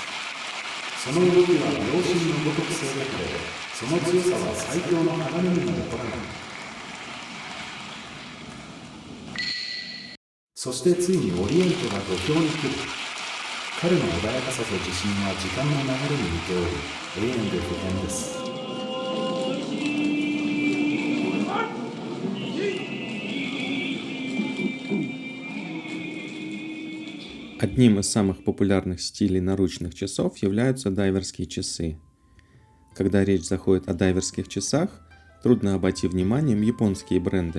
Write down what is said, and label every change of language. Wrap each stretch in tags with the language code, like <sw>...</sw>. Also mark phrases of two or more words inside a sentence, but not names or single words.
<ja>その動きは秒針のごとく正確で、その強さは最強の鋼にも劣らない。そしてついにオリエントが土俵に来る。彼の穏やかさと自信は時間の流れに似ており、永遠で不変です。</ja> <ru>Одним из самых популярных стилей наручных часов являются дайверские часы. Когда речь заходит о дайверских часах, трудно обойти вниманием японские бренды.</ru>